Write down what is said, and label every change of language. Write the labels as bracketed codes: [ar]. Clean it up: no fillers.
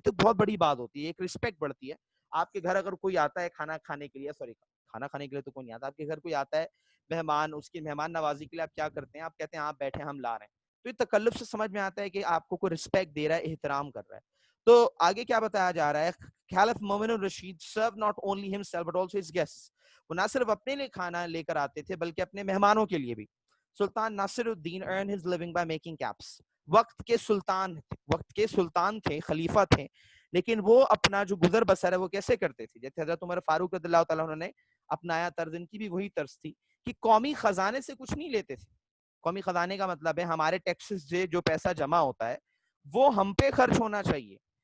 [ur] تو بہت بڑی بات ہوتی ہے، ایک رسپیکٹ بڑھتی ہے. آپ کے گھر اگر کوئی آتا ہے کھانا کھانے کے لیے، کھانا کھانے کے لیے تو کوئی نہیں آتا، آپ کے گھر کوئی آتا ہے مہمان، اس کی مہمان نوازی کے لیے آپ کیا کرتے ہیں؟ آپ کہتے ہیں آپ بیٹھے ہم لا رہے ہیں. تو یہ تکلف سے سمجھ میں آتا ہے کہ آپ کو کوئی رسپیکٹ دے رہا ہے، احترام کر رہا ہے. تو آگے کیا بتایا جا رہا ہے؟ خلیفہ مومن الرشید [en] served not only himself but also his guests. [ur] وہ نہ صرف اپنے لیے کھانا لے کر آتے تھے بلکہ اپنے مہمانوں کے لیے بھی. [en] Sultan Nasir Uddin earned his living by making caps. [ur] وقت کے سلطان تھے، خلیفہ تھے، لیکن وہ اپنا جو گزر بسر ہے وہ کیسے کرتے تھے؟ جیسے حضرت عمر فاروق رضی اللہ تعالیٰ نے اپنایا طرز، ان کی بھی وہی طرز تھی کہ قومی خزانے سے کچھ نہیں لیتے تھے. قومی خزانے کا مطلب ہے ہمارے ٹیکسز سے جو پیسہ جمع ہوتا ہے وہ ہم پہ خرچ ہونا چاہیے.